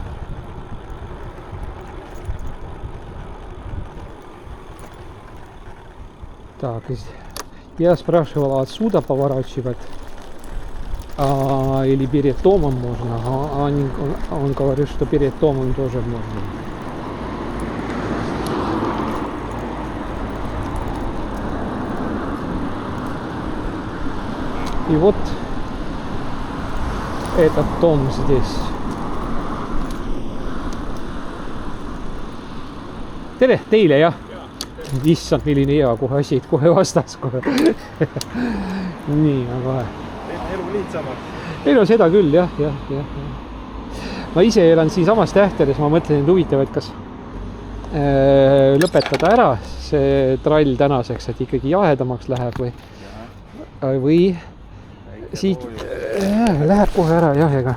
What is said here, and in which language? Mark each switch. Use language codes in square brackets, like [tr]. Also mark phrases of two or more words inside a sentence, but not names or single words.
[ru] Так, я спрашивал, отсюда поворачивать или перед домом можно, он говорит, что перед домом тоже можно. И вот этот дом здесь. [et] Tere teile, jah? Issand, milline hea, kohe asid, kohe vastas kohe. Nii, aga elu lihtsamaks. ei no seda küll, jah. Ma ise elan siin samas Tähteres, ma mõtlesin, et huvitav, et kas lõpetada ära see trall tänaseks, et ikkagi jahedamaks läheb või siit läheb kohe ära, jah, ega.